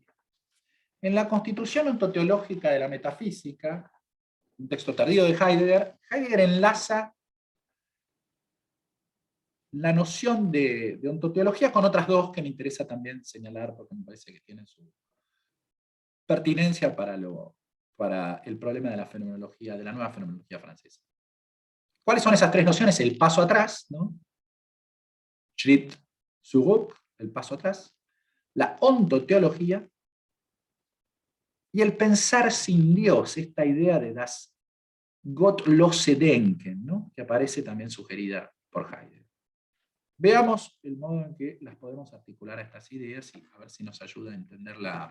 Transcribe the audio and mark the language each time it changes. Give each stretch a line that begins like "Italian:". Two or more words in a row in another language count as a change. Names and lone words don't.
Spanish: En la constitución ontoteológica de la metafísica, un texto tardío de Heidegger, Heidegger enlaza la noción de ontoteología con otras dos que me interesa también señalar porque me parece que tienen su pertinencia para el problema de la fenomenología, de la nueva fenomenología francesa. ¿Cuáles son esas tres nociones? El paso atrás, ¿no?
German: Schritt zurück,
Spanish: el paso atrás, la ontoteología y el pensar sin Dios, esta idea de
German: das Gottlose Denken,
Spanish: ¿no? Que aparece también sugerida por Heidegger. Veamos el modo en que las podemos articular a estas ideas y a ver si nos ayuda a entenderla.